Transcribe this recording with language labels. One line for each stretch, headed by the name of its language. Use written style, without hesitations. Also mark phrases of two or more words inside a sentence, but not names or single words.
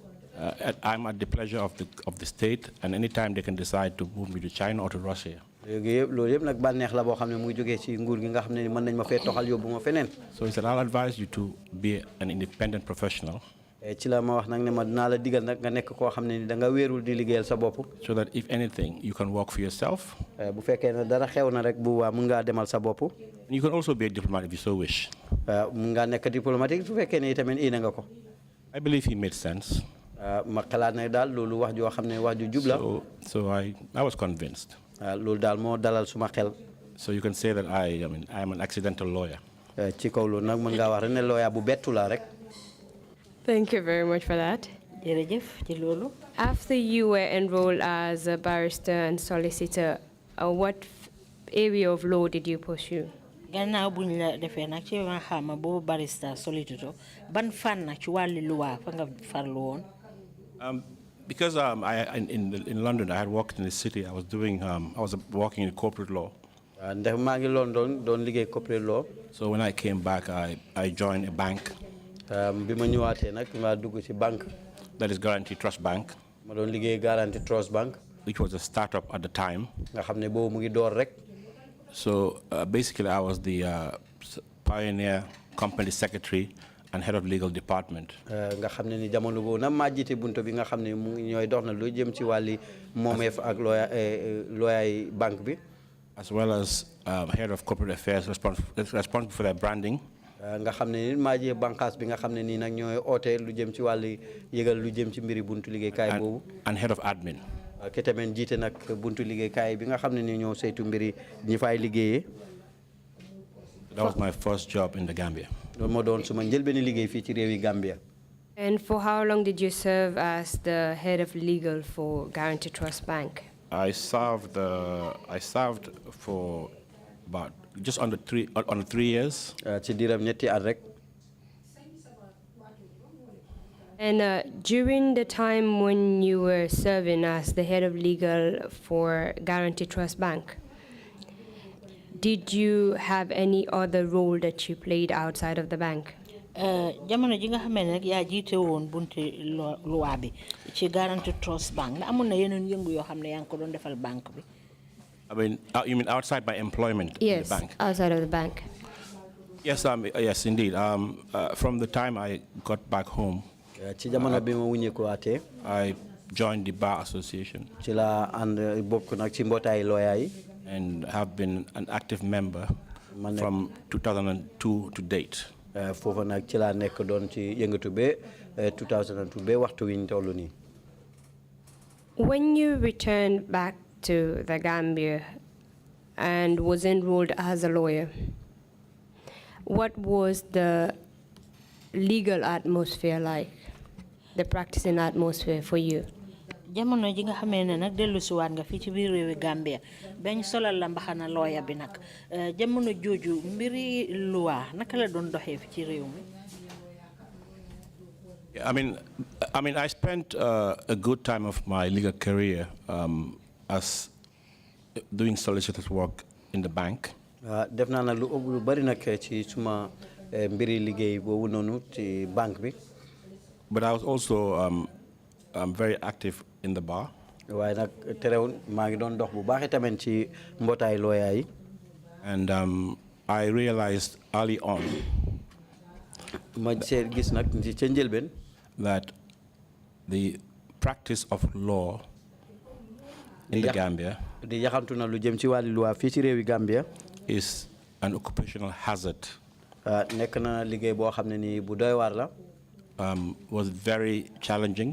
English: I'm at the pleasure of the state, and anytime they can decide to move me to China or to Russia.
Wolof: loolu yëpp nag bànneex la boo xam ne muy jógee ci nguur gi nga xam ne mën nañ ma fee toxal yóbbu ma feneen.
English: So he said, I'll advise you to be an independent professional.
Wolof: ci la ma wax nag ne ma dinaa la digal nag nga nekk koo xam ne ni da nga wéerul di liggéeyal sa bopp.
English: So that if anything, you can work for yourself.
Wolof: bu fekkee ne dara xew na rek bu waa mun ngaa demal sa bopp.
English: You can also be a diplomat if you so wish.
Wolof: mun ngaa nekk diplomatique su fekkee ne itamit ina nga ko.
English: I believe he made sense.
Wolof: ma xalaat ne daal loolu wax joo xam ne wax ju jub la.
English: So I was convinced.
Wolof: loolu daal moo dalal suma xel.
English: So you can say that I am an accidental lawyer.
Wolof: ci kaw loolu nag mën ngaa wax rek ne lawyer bu bettu la rek.
English: Thank you very much for that. After you were enrolled as a barrister and solicitor, what area of law did you pursue?
Wolof: Gannaaw buñ la defee nag ci ma xama boobu
English: barrister solicitor
Wolof: ban fan na ci wàllu loi fa nga farlu woon.
English: Because in London I had worked in the city. I was working in corporate law.
Wolof: ndax maa ngi London doon liggéey
English: corporate law. So when I came back, I joined a bank.
Wolof: bi ma ñëwaatee nag ma dugg ci banque.
English: That is Guarantee Trust Bank.
Wolof: ma doon liggéey Guarantee Trust Bank.
English: Which was a startup at the time.
Wolof: nga xam ne boobu mu ngi door rek.
English: So basically, I was the pioneer company secretary and head of legal department.
Wolof: nga xam ne ni jamono boobu nag maa jiite buntu bi nga xam ne mu ñooy dox na lu jëm ci wàlli moomeef ak looyaay banque bi.
English: As well as head of corporate affairs responsible for their branding.
Wolof: nga xam ne ni maa jee bànqaas bi nga xam ne nii nag ñooy oote lu jëm ci wàlli yëgal lu jëm ci mbiri buntu liggéeykaay boobu.
English: And head of admin.
Wolof: ki tamit jiite nag buntu liggéeykaay bi nga xam ne ni ñoo saytu mbiri ñi fay liggéeyee.
English: That was my first job in the Gambia.
Wolof: loolu moo doon suma njëlbeeni liggéey fii ci réewi Gambia.
English: And for how long did you serve as the head of legal for Guarantee Trust Bank? I served for about just under 3 years.
Wolof: ci diiram ñetti at rek.
English: And during the time when you were serving as the head of legal for Guarantee Trust Bank, did you have any other role that you played outside of the bank?
Wolof: Jamono ji nga xamee ne nag yaa jiite woon bunti loi bi ci Guarantee Trust Bank amoon na yeneen yëngu yoo xam ne yaa ngi ko doon defal banque bi.
English: I mean, you mean outside my employment in the bank? Yes, outside of the bank. Yes, yes, indeed. From the time I got back home,
Wolof: ci jamono bi ma wuññee ko waatee.
English: I joined the Bar Association.
Wolof: ci la ànd bokk nag ci mbootaay lawyer yi.
English: And have been an active member from 2002 to date.
Wolof: foofu nag ci laa nekk doon ci yëngatu ba 2002 ba waxtu wi ñu toll nii.
English: When you returned back to the Gambia and was enrolled as a lawyer, what was the legal atmosphere like, the practicing atmosphere for you?
Wolof: Jamono ji nga xamee ne nag dellu si waat nga fii ci biir réewi Gambia bañ solal la mbaxana lawyer bi nag jamono jooju mbiri loi naka la doon doxee fi ci réew mi.
English: I mean, I spent a good time of my legal career as doing solicitor's work in the bank.
Wolof: def naa nag lu bari nag ci suma mbiri liggéey boobu noonu ci banque bi.
English: But I was also very active in the bar.
Wolof: waaye nag terewul maa ngi doon dox bu baax tamit ci mbootaay lawyer yi.
English: And I realized early on
Wolof: ma gis nag ci ca njëlbeen
English: that the practice of law in the Gambia
Wolof: di yaxantu na lu jëm ci wàllu loi fii ci réewi Gambia
English: is an occupational hazard.
Wolof: nekk na liggéey boo xam ne nii bu doy waar la.
English: Was very challenging.